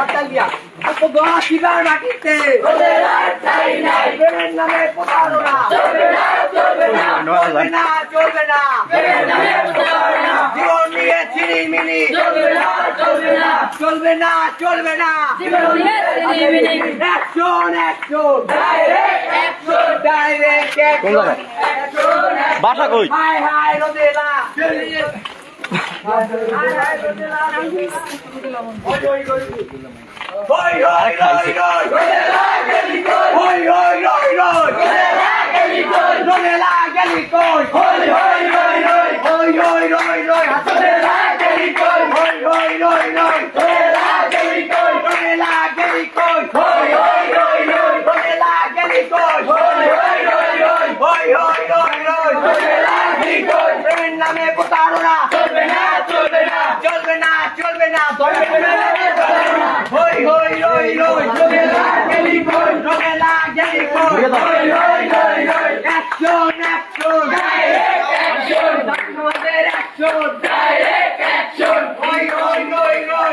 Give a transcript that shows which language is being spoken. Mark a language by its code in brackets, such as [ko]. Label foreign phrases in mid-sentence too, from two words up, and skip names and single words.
[bn] বাঁচিবার মাটিতে রোদের আর ঠাঁই নাই, প্রেমের নামে প্রতারণা চলবে না, চলবে না, চলবে না, চলবে না, প্রেমের নামে প্রতারণা, জীবন নিয়ে ছিনিমিনি চলবে না, চলবে না, চলবে না, চলবে না, জীবন নিয়ে ছিনিমিনি, অ্যাকশন, অ্যাকশন, ডাইরেক্ট অ্যাকশন, ডাইরেক্ট অ্যাকশন, অ্যাকশন, বাসা কই? হাই হাই রোদেলা, হাই হাই রোদেলা, ওই ওই ওই হই হই হই হই, রোদেলা গেলি কই. হই হই হই হই, রোদেলা গেলি কই. রোদেলা গেলি কই. হই হই হই হই, হই হই হই হই, রোদেলা গেলি কই. হই হই হই হই, রোদেলা গেলি কই. রোদেলা গেলি কই. হই হই হই হই, রোদেলা গেলি কই. হই হই হই হই, হই হই হই হই, রোদেলা গেলি কই. প্রেমের নামে প্রতারণা চলবে না, চলবে না, চলবে না, চলবে না, চলবে না, হই হই হই হই, রোদেলা গেলিকই, রোদেলা গেলিকই, হই হই হই হই, অ্যাকশন, অ্যাকশন, ডাইরেক্ট অ্যাকশন, ছাত্রদের অ্যাকশন, ডাইরেক্ট অ্যাকশন, হই হই হই হই,